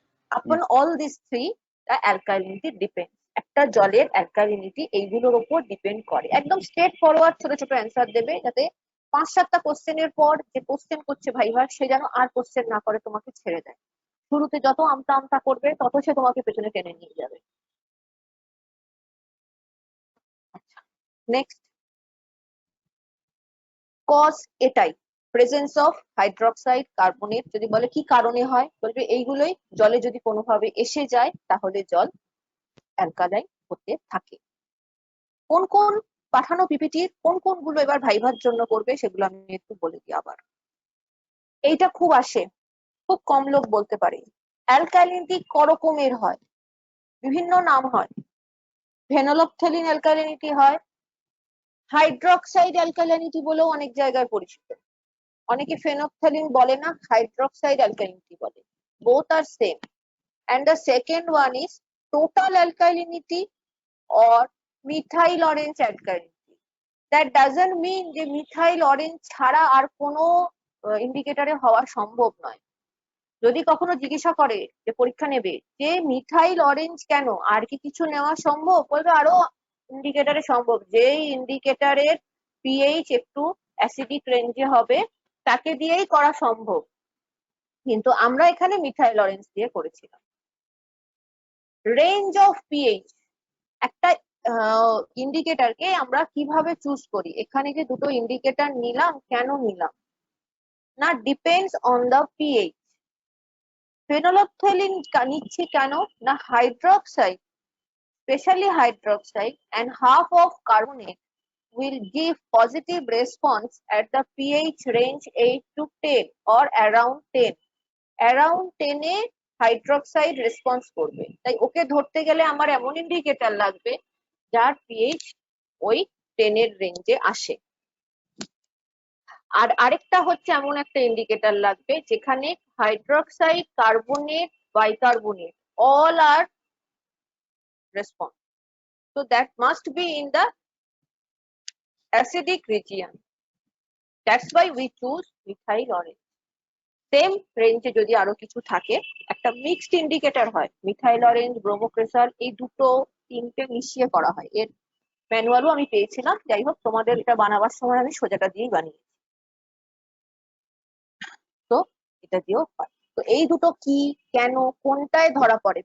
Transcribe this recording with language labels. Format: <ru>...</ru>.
<en>Upon all these three, the alkalinity depends.</en> <bn>একটা জলের alkalinity এইগুলোর উপর ডিপেন্ড করে। একদম স্ট্রেট ফরওয়ার্ড ছোট ছোট অ্যান্সার দেবে, যাতে 5-7টা কোশ্চেনের পর যে কোশ্চেন করছে ভাইভা সে যেন আর কোশ্চেন না করে, তোমাকে ছেড়ে দেয়। শুরুতে যত আমতা আমতা করবে তত সে তোমাকে পেছনে টেনে নিয়ে যাবে। আচ্ছা, নেক্সট, কজ এটাই,</bn> <en>presence of hydroxide carbonate,</en> <bn>যদি বলে কি কারণে হয়, বলবে এইগুলোই, জলে যদি কোনোভাবে এসে যায় তাহলে জল অ্যালকালাইন হতে থাকে। কোন কোন পাঠানো পিপিটির কোন কোনগুলো এবার ভাইভার জন্য করবে সেগুলো আমি একটু বলে দিই আবার। এইটা খুব আসে, খুব কম লোক বলতে পারে। অ্যালকালিনিটি করকমের হয়, বিভিন্ন নাম হয়। ভেনলফথেলিন অ্যালকালিনিটি হয়, হাইড্রক্সাইড অ্যালকালিনিটি বলেও অনেক জায়গায় পরিচিত। অনেকে ফেনফথ্যালিন বলে না, হাইড্রক্সাইড অ্যালকালিনিটি বলে।</bn> <en>both are same, and the second one is total alkalinity or methyl orange alkalinity. That doesn't mean</en> <bn>যে মিথাইল অরেঞ্জ ছাড়া আর কোনো ইন্ডিকেটরে হওয়া সম্ভব নয়। যদি কখনো জিজ্ঞাসা করে যে পরীক্ষা নেবে যে মিথাইল অরেঞ্জ কেন, আর কি কিছু নেওয়া সম্ভব, বলবে আরো ইন্ডিকেটরে সম্ভব, যেই ইন্ডিকেটরের পিএইচ একটু অ্যাসিডিক রেঞ্জে হবে তাকে দিয়েই করা সম্ভব, কিন্তু আমরা এখানে মিথাইল অরেঞ্জ দিয়ে করেছিলাম। রেঞ্জ অফ পিএইচ, একটা ইন্ডিকেটরকে আমরা কিভাবে চুজ করি, এখানে যে দুটো ইন্ডিকেটর নিলাম, কেন নিলাম না,</bn> <en>Depends on the pH.</en> <bn>ফেনোলফথেলিন নিচ্ছি কেন না hydroxide, specially hydroxide</bn> <en>and half of carbonate will give positive response at the pH range 8 to 10 or around 10.</en> <bn>Around 10 A hydroxide response করবে, তাই ওকে ধরতে গেলে আমার এমন ইন্ডিকেটর লাগবে যার পিএইচ ওই 10 এর রেঞ্জে আসে। আর আরেকটা হচ্ছে এমন একটা ইন্ডিকেটর লাগবে যেখানে hydroxide, carbonate, bicarbonate</bn> <en>all are response. So that must be in the acidic region. That's why we choose methyl orange.</en> <bn>Same রেঞ্জে যদি আরো কিছু থাকে, একটা মিক্সড ইন্ডিকেটর হয়, মিথাইল অরেঞ্জ, ব্রোমোক্রেসল, এই দুটো তিনটে মিশিয়ে করা হয়। এর ম্যানুয়ালও আমি পেয়েছিলাম, যাই হোক তোমাদের এটা বানাবার সময় আমি সোজাটা দিয়েই বানিয়েছি। তো এটা দিয়েও হয়। তো এই দুটো কি, কেন, কোনটায় ধরা পড়ে?</bn>